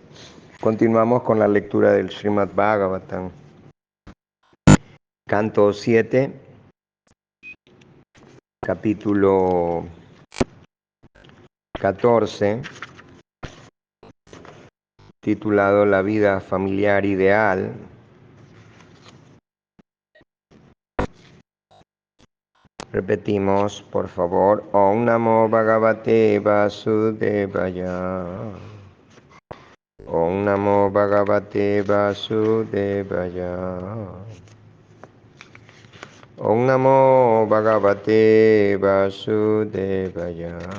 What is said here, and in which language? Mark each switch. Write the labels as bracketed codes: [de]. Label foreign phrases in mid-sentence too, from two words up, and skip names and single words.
[es] Continuamos con la lectura del Srimad Bhagavatam, canto 7, capítulo 14, titulado La vida familiar ideal. Repetimos, por favor, [sa] Om Namo Bhagavate Vasudevaya. Om Namo Bhagavate Vasudevaya. Om Namo Bhagavate Vasudevaya.